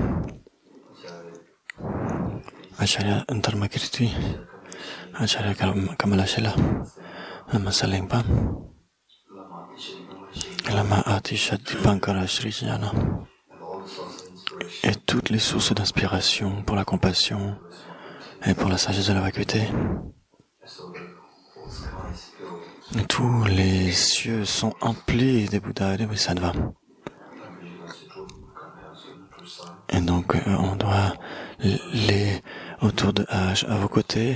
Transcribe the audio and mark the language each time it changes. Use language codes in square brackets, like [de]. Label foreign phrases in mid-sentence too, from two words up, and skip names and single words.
[fr] Acharya Dharmakirti, Acharya Kamalashila, Lama Salingpa, Lama Atisha Dipankara Sri Jnana, et toutes les sources d'inspiration pour la compassion et pour la sagesse de la vacuité. Tous les cieux sont emplis des Bouddhas et des Bodhisattvas. Et donc, on doit les autour à vos côtés.